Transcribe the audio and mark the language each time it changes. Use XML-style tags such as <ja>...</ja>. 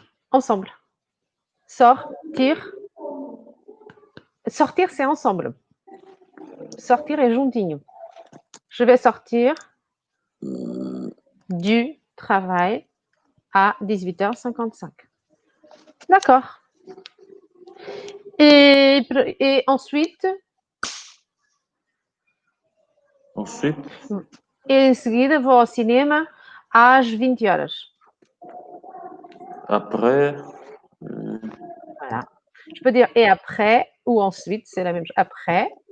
<fr>Ensemble. Sortir. Sortir, c'est ensemble. Sortir est juntinho. Je vais sortir du travail à 18h55. D'accord. Et ensuite,</fr> <pt>em seguida vou ao cinema às 20 horas.</pt> <fr>Après, Voilà. Je peux dire et après ou ensuite, c'est la même chose. Après.</fr>